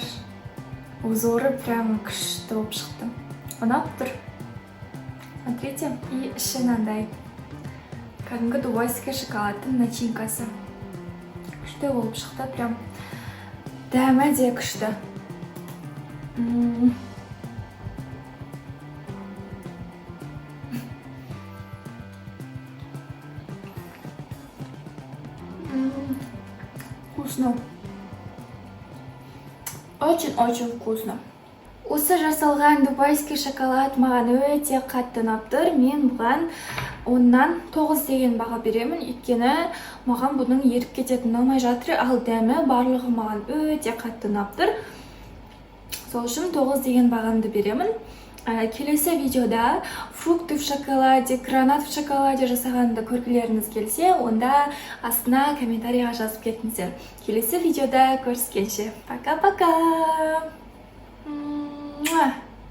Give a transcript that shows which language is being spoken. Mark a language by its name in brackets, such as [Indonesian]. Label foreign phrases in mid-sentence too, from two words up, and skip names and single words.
[Russian] Узоры прям [Kazakh] күшті болып шықты. Ұнап тұр. [Russian] Смотрите, и [Kazakh] іші мынандай. Кәдімгі дубайский шоколадтың начинкасы. Күшті болып шықты, прям дәмі де күшті. [Russian] Вкусно. Очень-очень вкусно. [Kazakh] Осы жасалған дубайский шоколад маған өте қатты ұнап тұр. Мен бұған 10-нан 9 деген баға беремін. Өйткені маған бұның еріп кететін ұнамай жатыр, ал дәмі барлығы маған өте қатты ұнап тұр. Сол үшін 9 деген бағамды беремін. Келесі видеода [Russian] фрукты в шоколаде, гранат в шоколаде [Kazakh] жасағанды көргілеріңіз келсе, онда астына комментарийға жазып кетіңіздер. Келесі видеода көріскенше. [Russian] Пока-пока!